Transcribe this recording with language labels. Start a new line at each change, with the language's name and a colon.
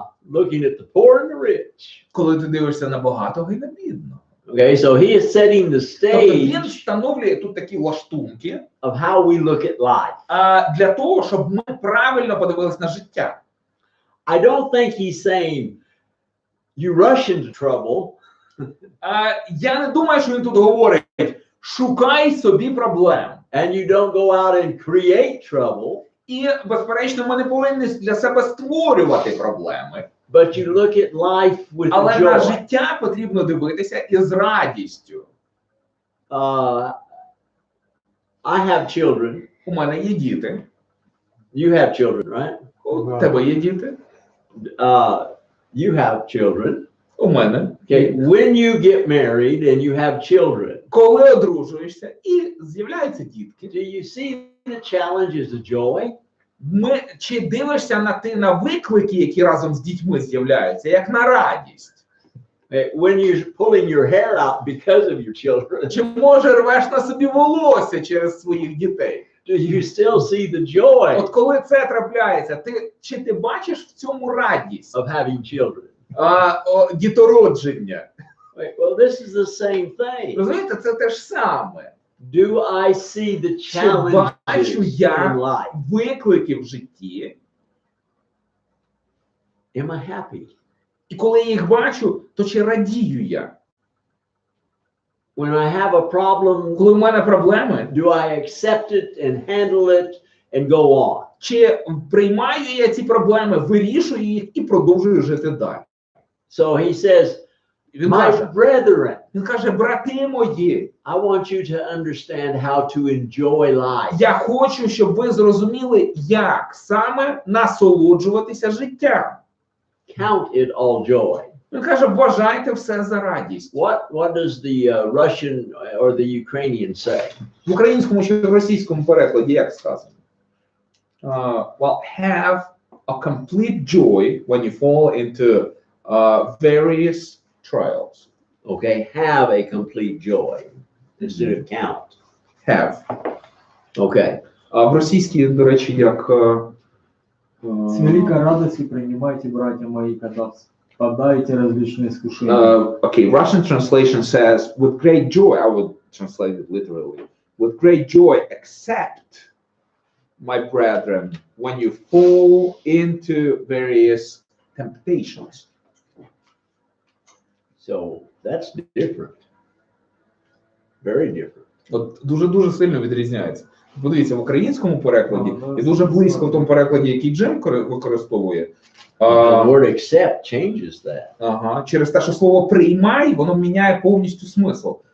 English: Looking at the poor and the rich.
Ukrainian: Коли ти дивишся на багатого і на бідного.
English: Okay, so he is setting the
Ukrainian: Тобто він
English: stage
Ukrainian: встановлює тут такі лаштунки
English: of how we look at life.
Ukrainian: для того, щоб ми правильно подивилися на життя.
English: I don't think he's saying you rush into trouble.
Ukrainian: Я не думаю, що він тут говорить, шукай собі проблем.
English: And you don't go out and create trouble,
Ukrainian: І, безперечно, ми не повинні для себе створювати проблеми.
English: but you look at life with
Ukrainian: Але на
English: joy.
Ukrainian: життя потрібно дивитися із радістю.
English: I have children.
Ukrainian: У мене є діти.
English: You have children, right?
Ukrainian: У тебе є діти.
English: You have children.
Ukrainian: У мене.
English: Okay. When you get married and you have children,
Ukrainian: Коли одружуєшся і з'являються дітки,
English: do you see the challenge as a joy?
Ukrainian: чи дивишся на виклики, які разом з дітьми з'являються, як на радість?
English: When you're pulling your hair out because of your children,
Ukrainian: Чи може рвеш на собі волосся через своїх дітей?
English: do you still see the joy
Ukrainian: От коли це трапляється, чи ти бачиш в цьому радість?
English: of having children?
Ukrainian: Дітородження.
English: Well, this is the same thing.
Ukrainian: Розумієте, це те ж саме.
English: Do I see the
Ukrainian: бачу
English: challenges
Ukrainian: я
English: in life?
Ukrainian: виклики в житті,
English: Am I happy?
Ukrainian: і коли я їх бачу, то чи радію я?
English: When I have a problem,
Ukrainian: Коли в мене проблеми,
English: do I accept it and handle it and go on?
Ukrainian: чи приймаю я ці проблеми, вирішую їх і продовжую жити далі?
English: So he says,
Ukrainian: Він
English: my brethren,
Ukrainian: каже, брати мої,
English: I want you to understand how to enjoy life.
Ukrainian: я хочу, щоб ви зрозуміли, як саме насолоджуватися життям.
English: Count it all joy.
Ukrainian: Він каже, вважайте все за радість.
English: What does the Russian or the Ukrainian say?
Ukrainian: В українському чи в російському перекладі як сказано?
English: Well, have a complete joy when you fall into various trials. Okay, have a complete joy instead of count. Have. Okay.
Ukrainian: В російській, до речі, як...
Russian: С великой радостью принимайте, братья мои, когда впадаете в различные искушения.
English: Okay, Russian translation says, with great joy, I would translate it literally, with great joy accept my brethren, when you fall into various temptations. So that's different. Very different.
Ukrainian: От дуже сильно відрізняється. Подивіться, в українському перекладі і дуже близько в тому перекладі, який Джем використовує.
English: The word accept changes that.
Ukrainian: Ага, через те, що слово приймай, воно міняє повністю смисл.